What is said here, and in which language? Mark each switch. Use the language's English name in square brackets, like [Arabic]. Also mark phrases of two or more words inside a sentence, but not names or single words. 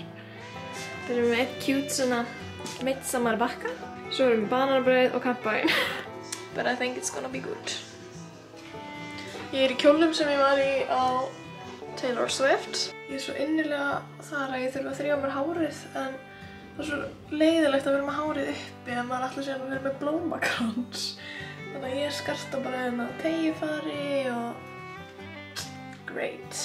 [Icelandic] Við erum með eitt cute svona midsommar bakka. Svo erum við bananabrauð og kampavín. [English] But I think it's gonna be good. [Icelandic] Ég er í kjólnum sem ég var í á Taylor Swift. Ég svo innilega þar að ég þurfa að þrífa mér hárið en það svo leiðilegt að vera með hárið uppi en maður ætlar síðan að vera með blómakrans. Þannig að ég skarta bara teygjufari og great.